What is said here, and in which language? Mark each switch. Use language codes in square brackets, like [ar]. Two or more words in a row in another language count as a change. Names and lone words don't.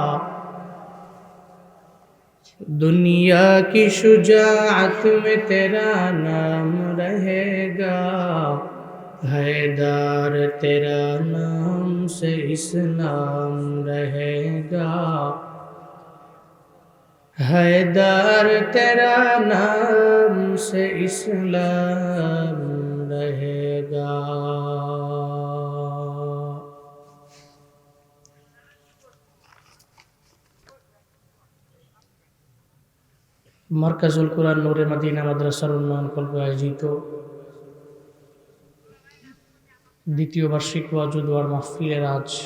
[ur] دنیا کی شجاعت میں تیرا نام رہے گا حیدر تیرا نام سے اسلام رہے گا حیدر تیرا نام سے اسلام رہے گا [bn] মার্কাজুল কুরআন নূরে মদিনা মাদ্রাসার উন্নয়ন কল্পে আয়োজিত দ্বিতীয় বার্ষিক ওয়াজ ও দোয়ার মাহফিলের আজ